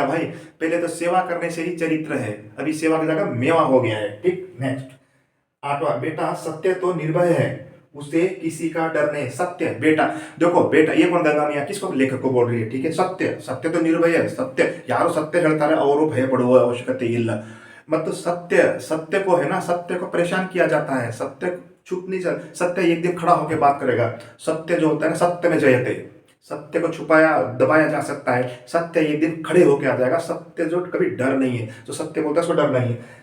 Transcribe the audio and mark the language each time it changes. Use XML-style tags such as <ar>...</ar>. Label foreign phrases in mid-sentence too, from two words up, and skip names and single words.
<hi>भाई पहले तो सेवा करने से ही चरित्र है, अभी सेवा की जगह मेवा हो गया है। ठीक, नेक्स्ट, आठवां, बेटा सत्य तो निर्भय है, उसे किसी का डर नहीं। सत्य, बेटा देखो, बेटा ये कौन, गंगा मैया किसको, लेखक को बोल रही है। ठीक है, सत्य, सत्य तो निर्भय है, सत्य यारो सत्य</hi> <kn>ಹೇಳ್ತಾರೆ ಅವರು ಭಯ ಪಡುವ ಅವಶ್ಯಕತೆ ಇಲ್ಲ।</kn> <hi>मतलब सत्य को है ना, सत्य को परेशान किया जाता है, सत्य छुप नहीं चल, सत्य एक दिन खड़ा होकर बात करेगा। सत्य जो होता है ना, सत्य में जयते, सत्य को छुपाया दबाया जा सकता है, सत्य एक दिन खड़े होकर आ जाएगा। सत्य जो कभी डर नहीं है, जो सत्य बोलता है उसको डर नहीं है।</hi>